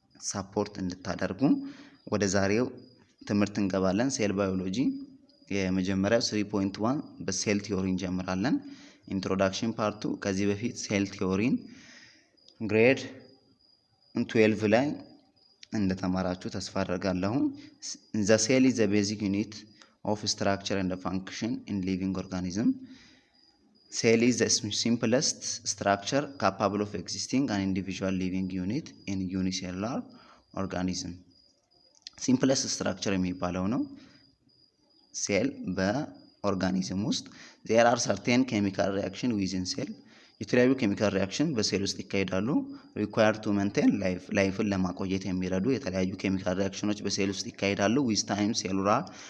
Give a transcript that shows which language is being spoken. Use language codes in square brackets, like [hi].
[am] ሰፖርት እንድታደርጉ ወደ ዛሬው ትምህርት እንገባለን። ሴል ባዮሎጂ የመጀመሪያው 3.1 በሴል ቲዮሪ እንጀምራለን። ኢንትሮዳክሽን ፓርቱ ከዚህ በፊት ሴል ቲዮሪን ግሬድ 12 ላይ እንደተማራችሁ ተስፋ አደርጋለሁ። [en] the cell is the basic unit of structure and function in living organism. Cell is the simplest structure capable of existing an individual living unit in unicellular organism. simplest structure [am] የሚባለው ነው ሴል በኦርጋኒዝም ውስጥ [en] there are certain chemical reaction within cell [am] የተለያዩ ኬሚካል ሪአክሽን በሴል ውስጥ ይካሄዳሉ [en] required to maintain [am] ላይፍን ለማቆየት የሚረዱ የተለያዩ ኬሚካል ሪአክሽኖች በሴል ውስጥ ይካሄዳሉ [en] with time cellular